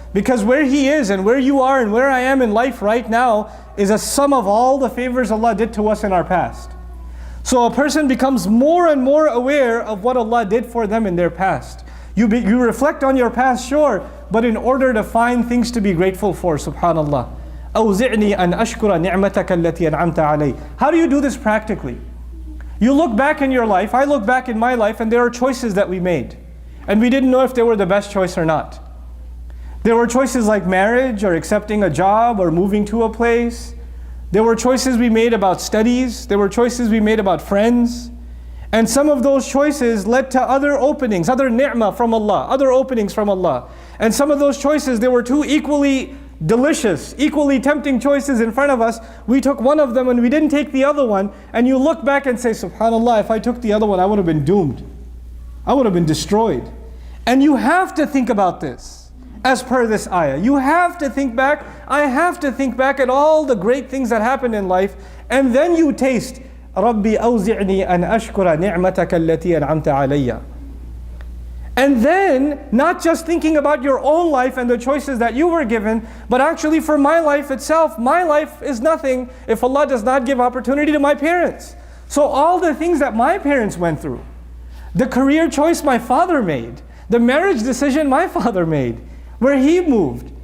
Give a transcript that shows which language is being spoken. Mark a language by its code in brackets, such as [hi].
[en] Because where he is and where you are and where I am in life right now is a sum of all the favors Allah did to us in our past. So a person becomes more and more aware of what Allah did for them in their past. You reflect on your past, sure, but in order to find things to be grateful for, subhanallah. [ar] أوزعني أن أشكر نعمتك التي أنعمت علي. [en] How do you do this practically? You look back in your life, I look back in my life, and there are choices that we made. And we didn't know if they were the best choice or not. There were choices like marriage, or accepting a job, or moving to a place. There were choices we made about studies. There were choices we made about friends. And some of those choices led to other openings, other ni'mah from Allah, other openings from Allah. And some of those choices, there were two equally delicious, equally tempting choices in front of us. We took one of them and we didn't take the other one. And you look back and say, subhanallah, if I took the other one, I would have been doomed. I would have been destroyed. And you have to think about this as per this ayah. You have to think back. I have to think back at all the great things that happened in life. [ar] And then you taste, رَبِّ أَوْزِعْنِي أَنْ أَشْكُرَ نِعْمَتَكَ الَّتِي أَنْعَمْتَ عَلَيَّ. [en] And then, not just thinking about your own life and the choices that you were given, but actually for my life itself, my life is nothing if Allah does not give opportunity to my parents. So all the things that my parents went through, The career choice my father made. The marriage decision my father made. Where he moved.